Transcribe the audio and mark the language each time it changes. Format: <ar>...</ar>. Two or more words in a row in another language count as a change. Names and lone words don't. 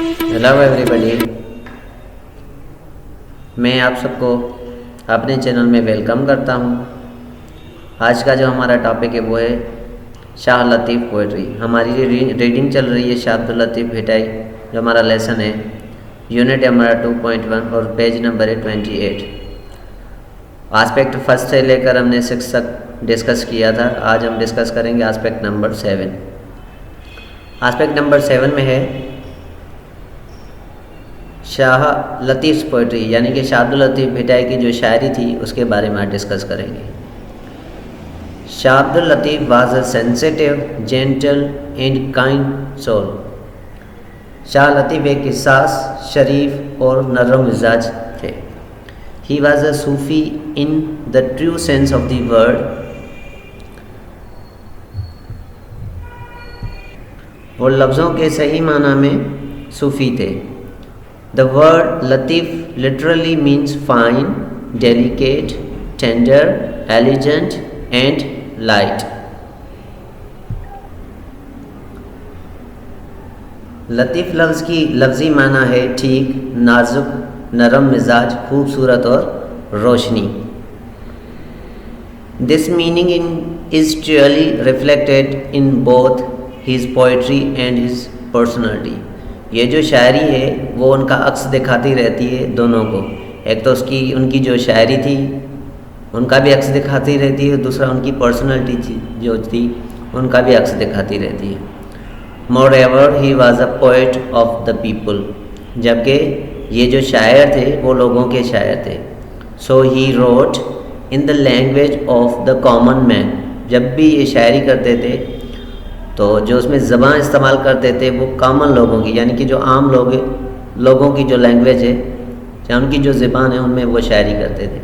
<en>Hello everybody,</en> <ur>میں آپ سب کو اپنے چینل میں ویلکم کرتا ہوں. آج کا جو ہمارا ٹاپک ہے وہ ہے شاہ لطیف پوئٹری. ہماری جو ریڈنگ چل رہی ہے شاہ عبداللطیف بھٹائی, جو ہمارا لیسن ہے یونٹ ہمارا 2.1 اور</ur> <en>page number</en> <ur>ہے 28.</ur> <en>aspect first</en> <ur>سے لے کر ہم نے 6 تک ڈسکس کیا تھا. آج ہم ڈسکس کریں گے</ur> <en>aspect number 7. aspect number 7</en> <ur>میں ہے شاہ لطیف پوئٹری، یعنی کہ شاہ عبداللطیف بھٹائی کی جو شاعری تھی اس کے بارے میں آج ڈسکس کریں گے.</ur> <en>Shah Abdul Latif was a sensitive, gentle and kind soul.</en> <ur>شاہ لطیف ایک حساس، شریف اور نرم مزاج تھے.</ur> <en>He was a Sufi in the true sense of the word.</en> <ur>وہ لفظوں کے صحیح معنی میں صوفی تھے.</ur> <en>The word latif literally means fine, delicate, tender, elegant and light.</en> <ur>لطیف لفظ کی لفظی معنی ہے ٹھیک، نازک، نرم مزاج، خوبصورت اور روشنی. This meaning is truly reflected in both his poetry and his personality. یہ جو شاعری ہے وہ ان کا عکس دکھاتی رہتی ہے دونوں کو. ایک تو ان کی جو شاعری تھی ان کا بھی عکس دکھاتی رہتی ہے، دوسرا ان کی پرسنالٹی جو تھی ان کا بھی عکس دکھاتی رہتی ہے.</ur> <en>Moreover he was a poet of the people,</en> <ur>جبکہ یہ جو شاعر تھے وہ لوگوں کے شاعر تھے.</ur> <en>So he wrote in the language of the common man.</en> <ur>جب بھی یہ شاعری کرتے تھے تو جو اس میں زبان استعمال کرتے تھے وہ کامن لوگوں کی، یعنی کہ جو عام لوگوں کی جو لینگویج ہے، یا ان کی جو زبان ہے، ان میں وہ شاعری کرتے تھے.</ur>